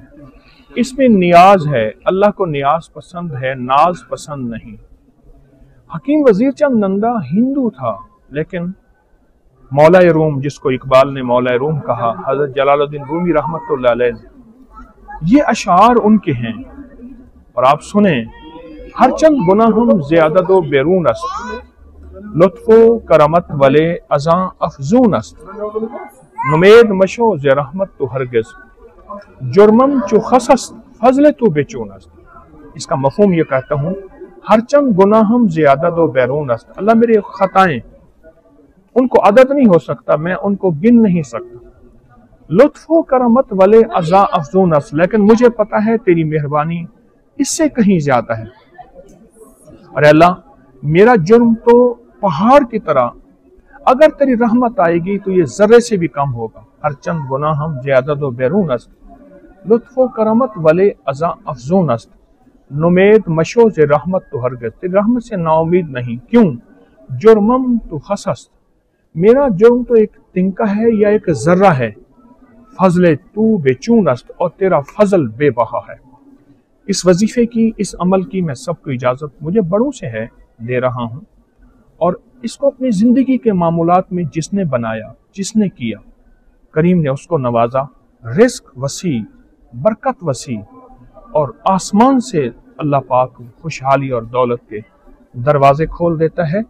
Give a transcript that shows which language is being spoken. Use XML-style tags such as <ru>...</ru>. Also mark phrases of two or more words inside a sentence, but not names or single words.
<ur>اس میں نیاز ہے، اللہ کو نیاز پسند ہے، ناز پسند نہیں۔ حکیم وزیر چند نندا ہندو تھا، لیکن مولا روم، جس کو اقبال نے مولا روم کہا، حضرت جلال الدین رومی</ur> <ar>رحمۃ اللہ علیہ</ar> <ur>نے، یہ اشعار ان کے ہیں، اور آپ سنیں،</ur> <fa>ہر چند گناہم زیادت و بیرون است، لطف و کرمت ولے ازاں افزون است، نمید مشو ز رحمت تو ہرگز، جرمم چو خس است فضل تو بے چون است۔</fa> <ur>اس کا مفہوم یہ کہتا ہوں،</ur> <fa>ہر چند گناہم زیادت و بیرون است،</fa> <ur>اللہ میرے خطائیں ان کو عدد نہیں ہو سکتا، میں ان کو گن نہیں سکتا،</ur> <fa>لطف و کرمت ولے ازاں افزون است،</fa> <ur>لیکن مجھے پتا ہے تیری مہربانی اس سے کہیں زیادہ ہے۔ ارے اللہ، میرا جرم تو پہاڑ کی طرح، اگر تیری رحمت آئے گی تو یہ ذرے سے بھی کم ہوگا۔</ur> <fa>ہر چند گناہم زیادت و بیرون است، لطف و کرمت ولے ازاں افزون است، نمید مشو ز رحمت تو ہرگز،</fa> <ur>تیری رحمت سے نا امید نہیں، کیوں؟</ur> <fa>جرمم تو خس است،</fa> <ur>میرا جرم تو ایک تنکا ہے یا ایک ذرہ ہے،</ur> <fa>فضل تو بے چون است،</fa> <ur>اور تیرا فضل بے بہا ہے۔ اس وظیفے کی، اس عمل کی میں سب کو اجازت مجھے بڑوں سے ہے، دے رہا ہوں، اور اس کو اپنی زندگی کے معمولات میں جس نے بنایا، جس نے کیا، کریم نے اس کو نوازا، رزق وسیع، برکت وسیع، اور آسمان سے اللہ پاک خوشحالی اور دولت کے دروازے کھول دیتا ہے۔</ur>